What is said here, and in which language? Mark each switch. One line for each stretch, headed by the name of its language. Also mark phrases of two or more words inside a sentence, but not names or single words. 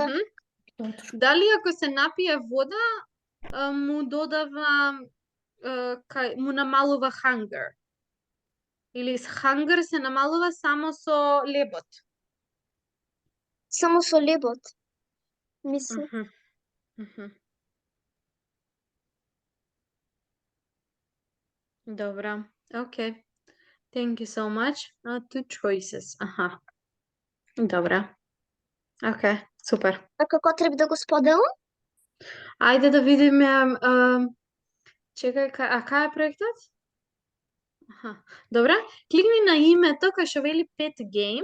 Macedonian: Дали ако се напие вода, му додава му намалува hunger. Или hunger се намалува само со лебот. Само со лебот. Мислам. Мгм. Мгм. Добра.
English: Okay. Thank you so much. Two choices.
Macedonian: Аха. Добра. Okay, супер. А како треба да го споделам? Ајде да видиме, чекај, кај е проектот? Аха. Добра, кликни на името кај што вели Pet Game.